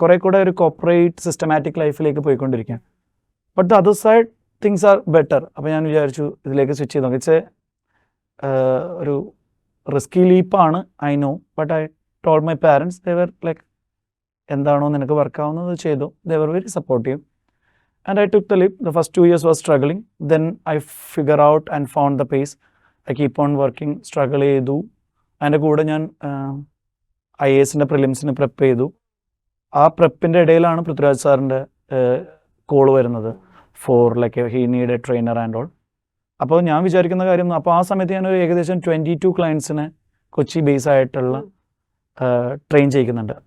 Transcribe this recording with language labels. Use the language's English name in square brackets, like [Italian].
[Malayalam] കുറേ കൂടെ ഒരു കോർപ്പറേറ്റ് സിസ്റ്റമാറ്റിക് ലൈഫിലേക്ക് പോയിക്കൊണ്ടിരിക്കുകയാണ്. [English] But the other side things are better. [Malayalam] അപ്പോൾ ഞാൻ വിചാരിച്ചു ഇതിലേക്ക് സ്വിച്ച് ചെയ്ത് നോക്കി. ഇറ്റ്സ് ഒരു risky ലീപ്പാണ്, [English] I know. But I told my parents, they were like [Malayalam] എന്താണോ നിനക്ക് വർക്കാവുന്നത് ചെയ്തു. [English] they were very supportive and I took the leap. The first 2 years was struggling, then I figure out and found the pace. I keep on working, struggle ചെയ്തു. [Malayalam] അതിൻ്റെ കൂടെ ഞാൻ IASൻ്റെ പ്രിലിംസിന് prep ചെയ്തു. ആ പ്രെപ്പിൻ്റെ ഇടയിലാണ് പൃഥ്വിരാജ് സാറിൻ്റെ കോൾ വരുന്നത് [English] For like he need a trainer and all. [Malayalam] അപ്പോൾ ഞാൻ വിചാരിക്കുന്ന കാര്യം, അപ്പോൾ ആ സമയത്ത് ഞാനൊരു ഏകദേശം 22 ക്ലയൻസിനെ കൊച്ചി ബേസ് ആയിട്ടുള്ള ട്രെയിൻ ചെയ്യിക്കുന്നുണ്ട്.